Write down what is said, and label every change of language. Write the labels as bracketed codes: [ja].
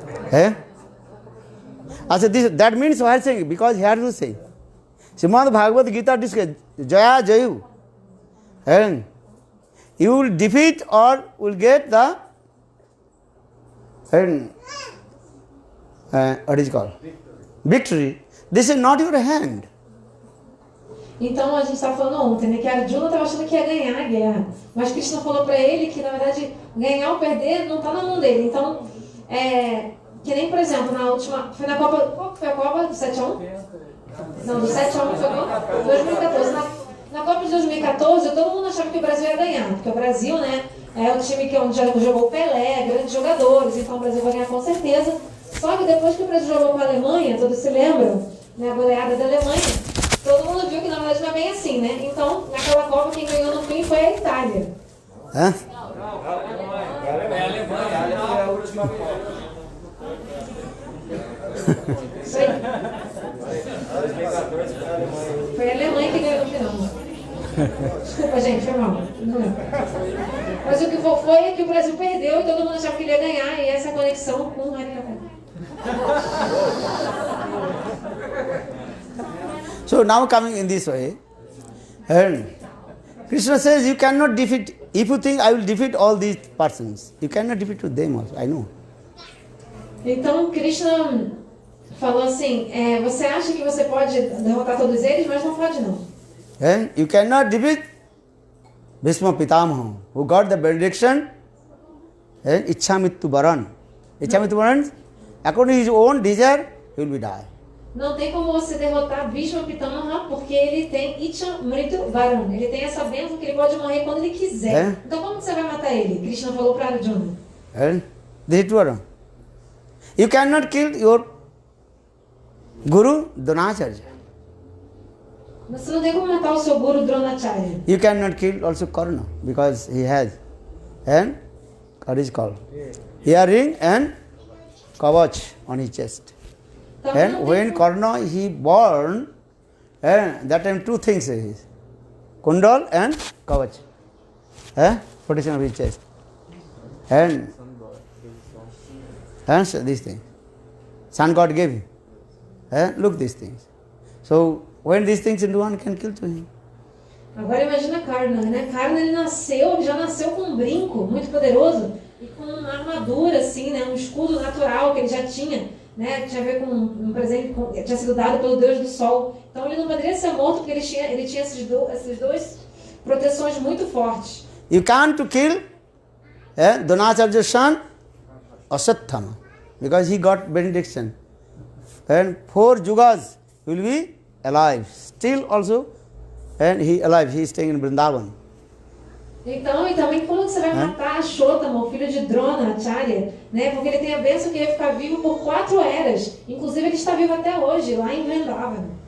[en] That means what I saying, because here to say, Srimad Bhagavad Gita discusses Jaya Jayu. And you will defeat or will get the what is it called? Victory. This is not your hand. [pt] Então a gente estava falando ontem, né, que a Arjuna estava achando que ia ganhar a guerra, mas Krishna falou para ele que na verdade ganhar ou perder não está na mão dele. Então, que nem por exemplo na última, foi na Copa, qual foi a Copa do 7-1? Não, do 7-1 foi qual? 2014. Na Copa de 2014 todo mundo achava que o Brasil ia ganhar, porque o Brasil, né, é o time que onde jogou o Pelé, grandes jogadores, então o Brasil vai ganhar com certeza. Só que depois que o Brasil jogou com a Alemanha, todos se lembram, né, a goleada da Alemanha, todo mundo viu que na verdade não é bem assim, né? Então, naquela Copa, quem ganhou no fim foi a Itália. Hã? A Alemanha foi a última Copa. Isso aí. Foi a Alemanha que ganhou no final. Desculpa, gente, foi mal. Mas o que foi é que o Brasil perdeu e todo mundo achava que ele ia ganhar, e essa conexão com o Maria. [en] So now coming in this way, and Krishna says you cannot defeat, if you think I will defeat all these persons, you cannot defeat to them also, I know. [pt] Então Krishna falou assim, você acha que você pode derrotar todos eles, mas não pode não. [en] And you cannot defeat Bhishma Pitamaha, who got the benediction, and Ichhamittu Varan. Ichhamittu Varan, according to his own desire, he will be die. [pt] Não tem como você derrotar Bhishma Pitamaha, porque ele tem Icha Mritu Varan. Ele tem essa bênção que ele pode morrer quando ele quiser. Então como você vai matar ele? Krishna falou para Arjuna. [en] And this is Varan. You cannot kill your Guru Dronacharya. [pt] Você não tem como matar o seu Guru Dronacharya. [en] You cannot kill also Karna, because he has, and what is called? Earring and kavach on his chest. And when Karna he born, and that time two things is kundal and kavach, protection of his chest, and these things. Sun God gave him. Look these things. So when these things into one can kill to him. [pt] Agora imagina Karna, né? Karna ele já nasceu com um brinco muito poderoso e com uma armadura assim, né? Um escudo natural que ele já tinha, né? Que tinha a ver com um presente que tinha sido dado pelo Deus do Sol. Então ele não poderia ser morto porque ele tinha essas duas proteções muito fortes. [en] You can't to kill Dronacharya's son Asatthama, because he got benediction. And 4 yugas will be alive. Still also, and he alive, he is staying in Vrindavan. [pt] Então, e também como você vai matar Ashottama, o filho de Dronacharya, né? Porque ele tem a bênção que ele vai ficar vivo por 4 eras. Inclusive ele está vivo até hoje, lá em Vrindavan.